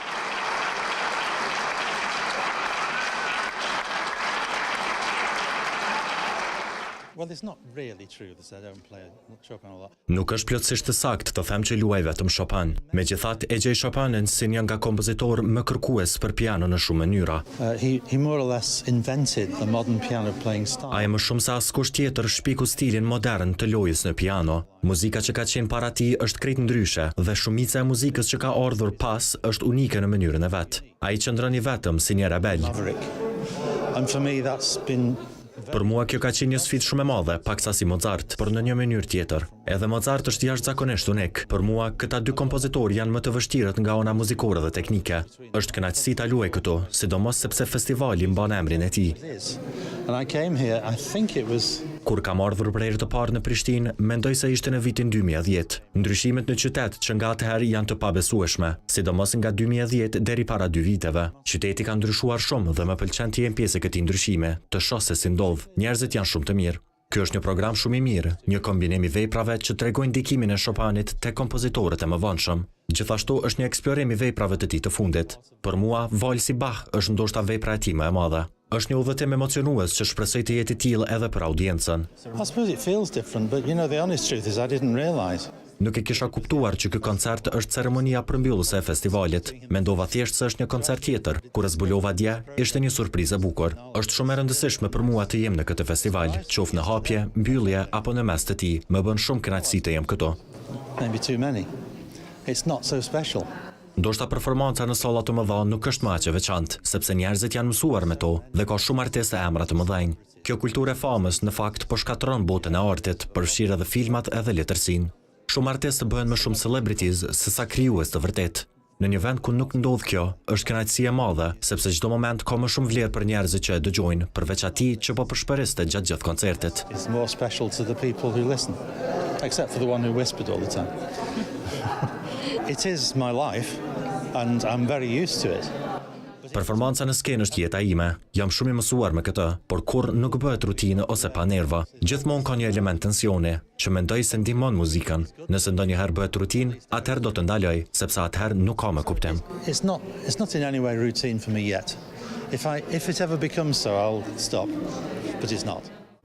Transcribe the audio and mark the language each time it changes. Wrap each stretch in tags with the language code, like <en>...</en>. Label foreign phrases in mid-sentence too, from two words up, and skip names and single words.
<sq>Nuk është plotësisht të saktë të them që luaj vetëm Chopin. Megjithatë, e gjej Chopinin si një nga kompozitorë më kërkues për piano në shumë mënyra.</sq> <en>He more or less invented the modern piano playing style.</en> <sq>Ai më shumë se askush tjetër shpiku stilin modern të lojës në piano. Muzika që ka qenë para tij është krejt ndryshe dhe shumica e muzikës që ka ardhur pas është unike në mënyrën e vet. Ai qëndron i vetëm si një rebel.</sq> <en>And for me that's been</en> <sq>Për mua kjo ka qenë një sfidë shumë e madhe, paksa si Mozart, por në një mënyrë tjetër. Edhe Mozart është jashtëzakonisht unik. Për mua, këta dy kompozitorë janë më të vështirët nga ana muzikore dhe teknike. Është kënaqësi ta luaj këtu, sidomos sepse festivali mban emrin e tij.</sq> <en>and I came here, I think it was</en> <sq>Kur kam ardhur për herë të parë në Prishtinë, mendoj se ishte në vitin 2010. Ndryshimet në qytet që nga atëherë janë të pabesueshme, sidomos nga 2010 deri para 2 viteve. Qyteti ka ndryshuar shumë dhe më pëlqen të jem pjesë e këtij ndryshime, të shoh se si ndodh. Njerëzit janë shumë të mirë. Ky është një program shumë i mirë, një kombinim i veprave që tregojnë ndikimin e Chopinit te kompozitorët e mëvonshëm. Gjithashtu është një eksplorim i veprave të tij të fundit. Për mua, valsi Bach është ndoshta vepra e tij më e madhe. Është një udhëtim emocionues që shpresoj të jetë i tillë edhe për audiencën.</sq> <en>I suppose it feels different, but you know the honest truth is I didn't realize.</en> <sq>Nuk e kisha kuptuar që ky koncert është ceremonia përmbyllëse e festivalit. Mendova thjesht se është një koncert tjetër. Kur e zbulova dje, ishte një surprizë e bukur. Është shumë e rëndësishme për mua të jem në këtë festival, qoftë në hapje, mbyllje apo në mes të tij. Më bën shumë kënaqësi të jem këtu.</sq> <en>Maybe too many. It's not so special.</en> <sq>Ndoshta performanca në salla të mëdha nuk është më aq e veçantë, sepse njerëzit janë mësuar me to dhe ka shumë artistë emra të mëdhenj. Kjo kulturë e famës në fakt po shkatërron botën e artit, përfshirë edhe filmat edhe letërsinë. Shumë artistë bëhen më shumë celebrities se sa krijues të vërtet. Në një vend ku nuk ndodh kjo, është kënaqësi e madhe, sepse çdo moment ka më shumë vlerë për njerëzit që e dëgjojnë, përveç atij që po përshpëriste gjatë gjithë koncertit.</sq> <en>It's more special to the people who listen, except for the one who whispered all the time. It is my life, and I'm very used to it.</en> <sq>Performanca në skenë është jeta ime. Jam shumë i mësuar me këtë, por kur nuk bëhet rutinë ose pa nerva. Gjithmonë ka një element tensioni, që mendoj se ndihmon muzikën. Nëse ndonjëherë bëhet rutinë, atëherë do të ndaloj, sepse atëherë nuk ka më kuptim.</sq> <en>It's not in any way routine for me yet. If it ever becomes so, I'll stop, but it's not.</en>